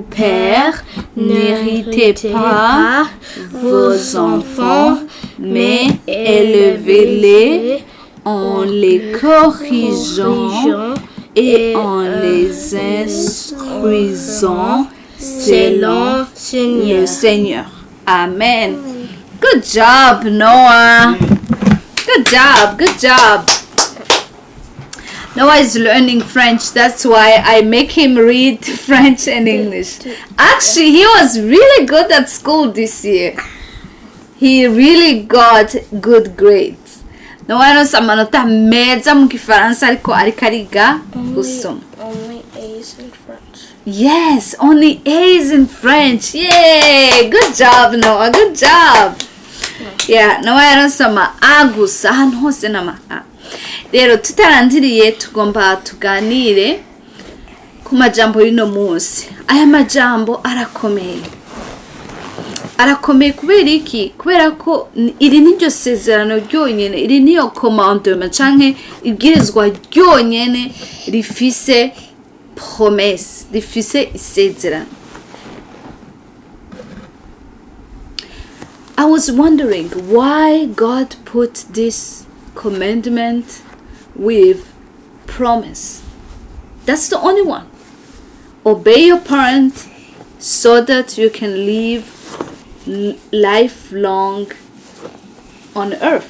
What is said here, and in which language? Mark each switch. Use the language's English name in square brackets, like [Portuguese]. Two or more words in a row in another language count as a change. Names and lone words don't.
[French] Pères, n'héritez pas vos enfants, mais élevez-les en les corrigeant et en les instruisant selon le Seigneur. [English] Amen. Good job, Noah. Good job. Noah is learning French. That's why I make him read French and English. Actually, he was really good at school this year. He really got good grades. [Rundi] Noah yaronse amanota meza mu Gifaransa ariko ariga gusoma. [English] Only A's in French. Yes, only A's in French. Yay! Good job, Noah. Good job. [Rundi] Yeah, Noah yaronse ama A gusa ahantu hose n'ama A. Rero tutarandiriye tugomba tuganire ku majambo y'ino munsi. Aya majambo arakomeye kubera iki? Kubera ko iri niryo sezerano ryonyene, iri niyo commandement canke ibwirizwa ryonyene rifise promesse, rifise isezerano. [English] I was wondering why God put this commandment with promise. That's the only one. Obey your parent so that you can live lifelong on earth.